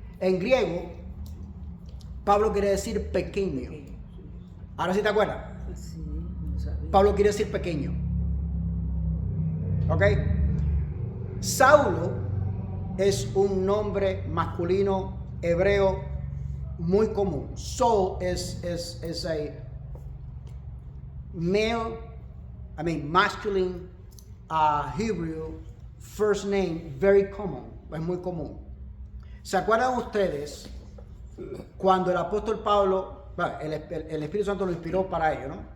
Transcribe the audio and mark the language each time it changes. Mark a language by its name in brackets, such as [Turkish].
[Spanish] En griego, Pablo quiere decir pequeño. Ahora sí te acuerdas. Sí, no sabía. Pablo quiere decir pequeño. ¿Ok? Saulo es un nombre masculino hebreo muy común. [English] Saul is a male, masculine Hebrew first name, very common. [Spanish] Es muy común. ¿Se acuerdan ustedes cuando el apóstol Pablo, el Espíritu Santo lo inspiró para ello, ¿no?